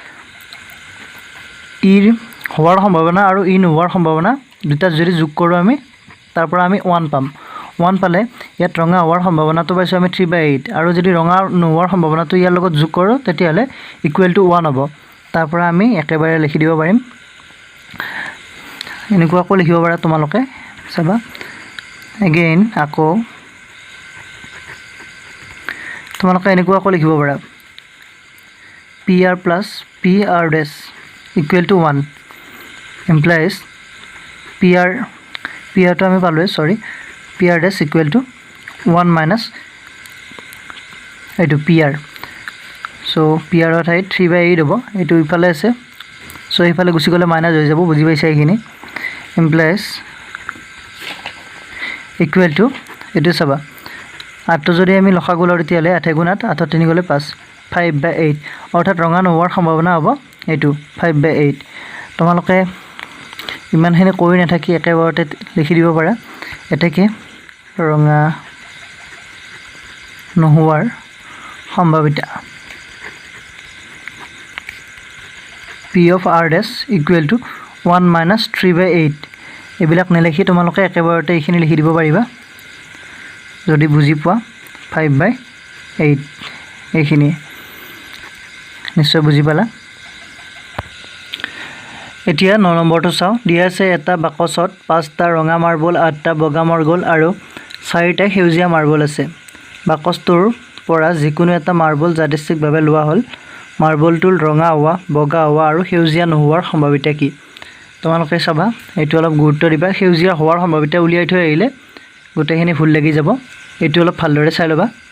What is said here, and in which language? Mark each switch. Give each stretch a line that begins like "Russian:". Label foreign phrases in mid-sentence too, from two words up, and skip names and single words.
Assamese: ইৰ হোৱাৰ সম্ভাৱনা আৰু ই নোহোৱাৰ সম্ভাৱনা দুটা যদি যোগ কৰো আমি তাৰ পৰা আমি 1 পাম 1 পালে ইয়াত ৰঙা হোৱাৰ সম্ভাৱনাটো পাইছো আমি 3/8 আৰু যদি ৰঙা নোহোৱাৰ সম্ভাৱনাটো ইয়াৰ লগত যোগ কৰো তেতিয়ালে
English: equal to
Assamese: 1 হ'ব তাৰ পৰা আমি একেবাৰে লিখি দিব পাৰিম এনেকুৱাকৈ লিখিব পাৰা তোমালোকে চাবা again আকৌ তোমালোকে এনেকুৱাকৈ লিখিব পাৰা
English: PR plus PR dash equal to 1 implies PR to
Assamese: আমি পালো সরি
English: PR dash equal to 1 minus
Assamese: এইটো
English: PR so PR
Assamese: ৰ ঠাইত 3/8 হ'ব এইটো ইফালে আছে so ইফালে গুছি গলে মাইনাস হৈ যাব বুজি পাইছা এইখিনি implies
English: equal to
Assamese: এইটো চাবা 8 যদি আমি লসাগু লওঁ তেতিয়ালে 8 গুণাত 8 3 গলে 5 5/8 অৰ্থাৎ ৰঙা নোহোৱাৰ সম্ভাৱনা হ'ব এইটো 5/8 তোমালোকে ইমানখিনি কৈ নাথাকি একেবাৰতে লিখি দিব পাৰা এটাকে ৰঙা নোহোৱাৰ সম্ভাৱিতা
English: P of R dash equal to 1 minus 3/8
Assamese: এবিলাক নেলেখি তোমালোকে একেবাৰতে এইখিনি লিখি দিব পাৰিবা যদি বুজি পোৱা 5/8 এইখিনি নিশ্চয় বুজি পালা এতিয়া 9 নম্বৰটো চাও দিয়া আছে এটা বাকচত 5টা ৰঙা মাৰ্বল 8টা বগা মাৰ্বল আৰু 4টা সেউজীয়া মাৰ্বল আছে বাকচটোৰ পৰা যিকোনো এটা মাৰ্বল যাদৃচ্ছিকভাৱে লোৱা হ'ল মাৰ্বলটোৰ ৰঙা হোৱা বগা হোৱা আৰু সেউজীয়া নোহোৱাৰ সম্ভাৱিতা কি তোমালোকে চাবা এইটো অলপ গুৰুত্ব দিবা সেউজীয়া হোৱাৰ সম্ভাৱিতা উলিয়াই থৈ আহিলে গোটেইখিনি ভুল লাগি যাব এইটো অলপ ভালদৰে চাই লবা